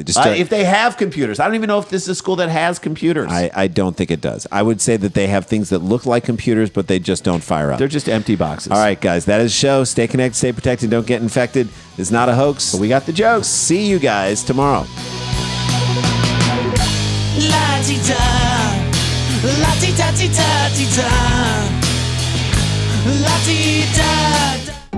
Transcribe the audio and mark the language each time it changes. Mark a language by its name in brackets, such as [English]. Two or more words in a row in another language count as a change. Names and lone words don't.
[English] If they have computers. I don't even know if this is a school that has computers. I don't think it does. I would say that they have things that look like computers, but they just don't fire up. They're just empty boxes. All right, guys. That is the show. Stay connected, stay protected, don't get infected. It's not a hoax. But we got the jokes. See you guys tomorrow. La-ti-da, la-ti-da-ti-da-ti-da, la-ti-da.